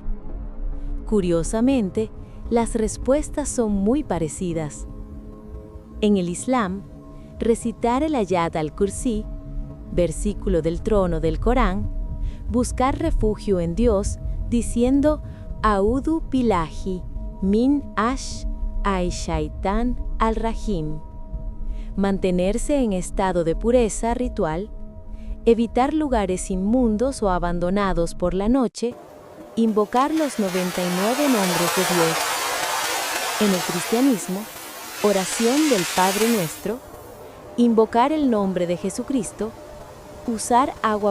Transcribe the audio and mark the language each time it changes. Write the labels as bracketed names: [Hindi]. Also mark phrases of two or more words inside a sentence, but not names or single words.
[Spanish] Curiosamente, las respuestas son muy parecidas. En el Islam, recitar el Ayat al-Kursi, versículo del trono del Corán, buscar refugio en Dios diciendo [Arabic] أعوذ بالله من الشيطان الرجيم. [Spanish] Mantenerse en estado de pureza ritual, evitar lugares inmundos o abandonados por la noche, invocar los 99 nombres de Dios. En el cristianismo, oración del Padre Nuestro, invocar el nombre de Jesucristo, usar agua